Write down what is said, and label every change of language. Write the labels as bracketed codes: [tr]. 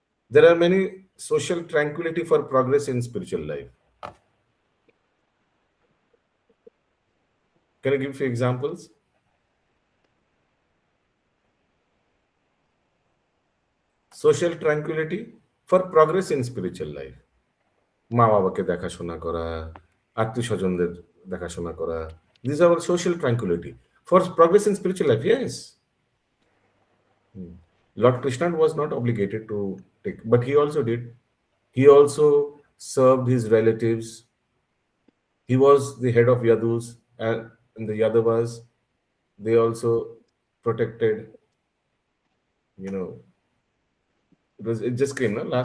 [en] There are many social tranquility for progress in spiritual life. Can you give few examples? Social tranquility for progress in spiritual life. [bn] মা বাবাকে দেখাশোনা করা, আত্মীয় স্বজনদের দেখাশোনা করা. [en] These are all social tranquility for progress in spiritual life. Yes. Lord Krishna was not obligated to take, but he also did. He also served his relatives. He was the head of Yadus, and the Yadavas, they also protected, it just came, no?